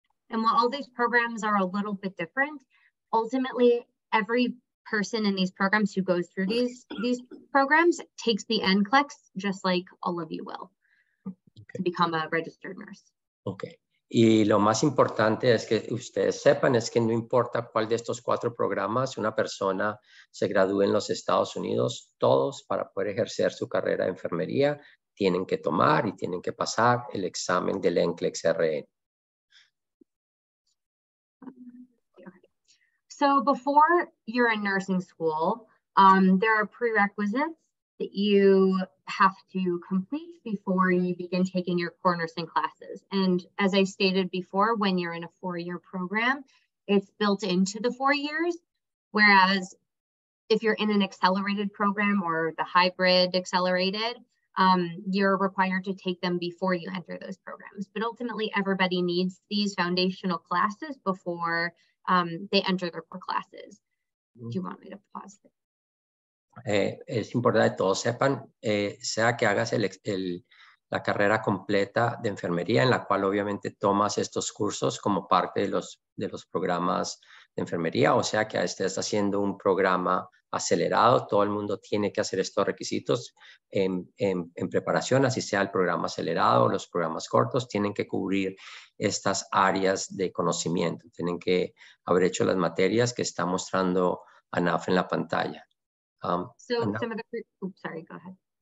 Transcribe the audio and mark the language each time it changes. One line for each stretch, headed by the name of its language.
English: And while all these programs are a little bit different, ultimately every person in these programs who goes through these programs takes the NCLEX, just like all of you will, to become a registered nurse. Okay.
Spanish: Y lo más importante es que ustedes sepan es que no importa cuál de estos 4 programas una persona se gradúe en los Estados Unidos, todos para poder ejercer su carrera de enfermería tienen que tomar y tienen que pasar el examen del NCLEX-RN.
English: So before you're in nursing school, there are prerequisites that you have to complete before you begin taking your core nursing classes. And as I stated before, when you're in a 4-year program, it's built into the 4 years, whereas if you're in an accelerated program or the hybrid accelerated, you're required to take them before you enter those programs. But ultimately, everybody needs these foundational classes before they enter their core classes. Do you want me to pause there?
Spanish: Es importante que todos sepan, sea que hagas la carrera completa de enfermería, en la cual obviamente tomas estos cursos como parte de los programas de enfermería, o sea que estés haciendo un programa acelerado, todo el mundo tiene que hacer estos requisitos en preparación, así sea el programa acelerado o los programas cortos, tienen que cubrir estas áreas de conocimiento, tienen que haber hecho las materias que está mostrando Anaf en la pantalla.
English: Some of the, oops, sorry, go ahead.